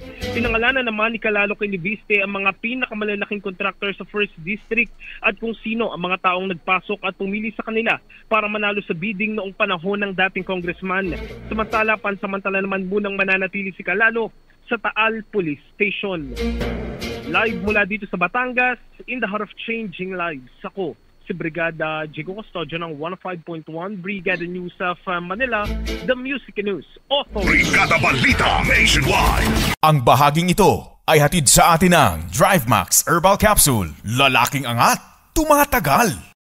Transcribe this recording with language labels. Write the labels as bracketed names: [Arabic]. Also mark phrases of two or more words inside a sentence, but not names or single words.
[Filipino] Pinangalanan naman ni Calalo kay Leviste ang mga pinakamalalaking kontraktor sa 1st District at kung sino ang mga taong nagpasok at pumili sa kanila para manalo sa bidding noong panahon ng dating congressman. Samantala, pansamantala naman munang mananatili si Calalo sa Taal Police Station. Live mula dito sa Batangas, [English] in the heart of changing lives. [Filipino] Ako, si Brigada Jigo Custodio ng 105.1 Brigada News of Manila, [English] the Music News Authority. [Filipino] Brigada Balita Nationwide. Ang bahaging ito ay hatid sa atin ng DriveMax Herbal Capsule. Lalaking angat, tumatagal.